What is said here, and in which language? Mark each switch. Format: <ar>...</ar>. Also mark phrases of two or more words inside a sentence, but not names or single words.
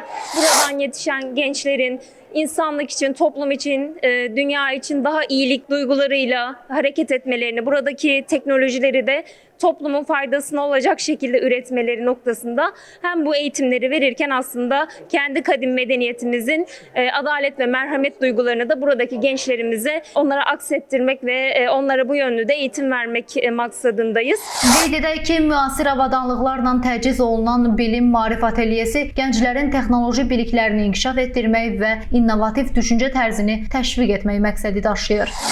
<tr>Buradan yetişen gençlerin insanlık için, toplum için, dünya için daha iyilik duygularıyla hareket etmelerini, buradaki teknolojileri de toplumun faydasına olacak şekilde üretmeleri noktasında hem bu eğitimleri verirken aslında kendi kadim medeniyetimizin adalet ve merhamet duygularını da buradaki gençlerimize onlara aksettirmek ve onlara bu yönlü de eğitim vermek maksadındayız.</tr> <az>Qeyd edək ki, müasir avadanlıqlarla təchiz olunan Bilim Maarif Atelyesi gənclərin texnoloji biliklərini inkişaf etdirmək və innovativ düşüncə tərzini təşviq etmək məqsədi daşıyır.</az>